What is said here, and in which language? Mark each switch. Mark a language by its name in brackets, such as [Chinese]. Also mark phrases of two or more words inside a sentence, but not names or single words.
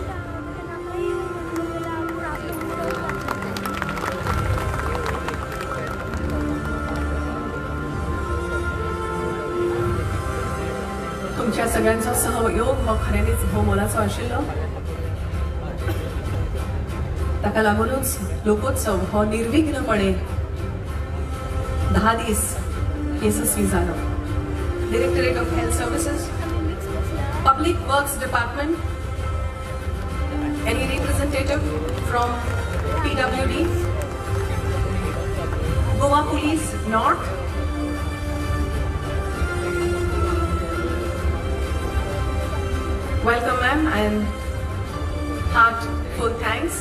[Konkani] तुमच्या सगळ्यांचा सहयोग हो खऱ्यांनीच हो मोलाचो आशिल्लो. ताका लागूनच लोकोत्सव हो निर्विघ्नपणे 10 दीस यशस्वी जालो. [English] Directorate of Health Services, Public Works Department. Any representative from PWD? Goa Police North. Welcome, ma'am, and heartful thanks.